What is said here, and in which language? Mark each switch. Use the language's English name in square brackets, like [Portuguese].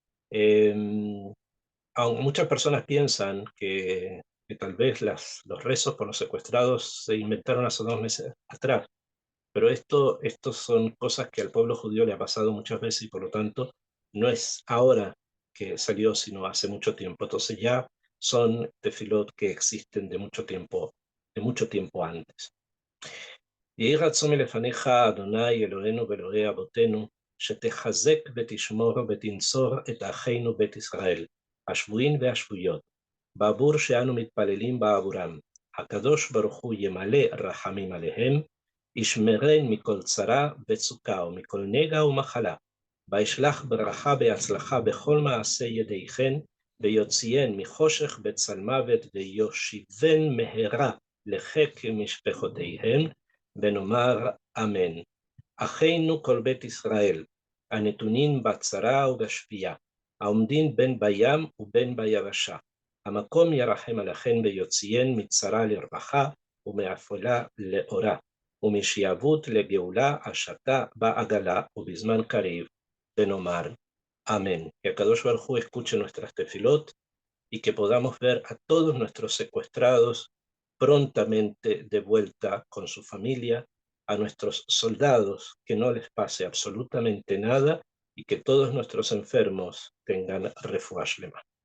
[Spanish] Aunque muchas personas piensan que tal vez los rezos por los secuestrados se inventaron hace 2 meses atrás, pero esto son cosas que al pueblo judío le ha pasado muchas veces y por lo tanto no es ahora que salió, sino hace mucho tiempo. Entonces ya son tefilot que existen de mucho tiempo antes. [Hebrew] יהי רצון מלפניך, אדוני אלוהינו ואלוהי אבותינו, שתחזק ותשמור ותנצור את אחינו בית ישראל, השבויים והשבויות, בעבור שאנו מתפללים בעבורם. הקדוש ברוך הוא ימלא רחמים עליהם, ישמרן מכל צרה וצוקה ומכל נגע ומחלה, וישלח ברכה בהצלחה בכל מעשה ידיכם, ויוציאן מחושך בצל מוות, ויושיבן מהרה לחיק משפחותיהם, ונאמר אמן. אחינו כל בית ישראל, הנתונים בצרה ובשפייה, העומדין בין בים ובין ביבשה. המקום ירחם עליכן ויוציאן מצרה לרווחה ומאפלה לאורה, ומשעבוד לגאולה השתה בעגלה ובזמן קריב, ונאמר amén. [Spanish] Que Akadosh Baruj Hu escuche nuestras tefilot y que podamos ver a todos nuestros secuestrados prontamente de vuelta con su familia, a nuestros soldados que no les pase absolutamente nada y que todos nuestros enfermos tengan refuash lema.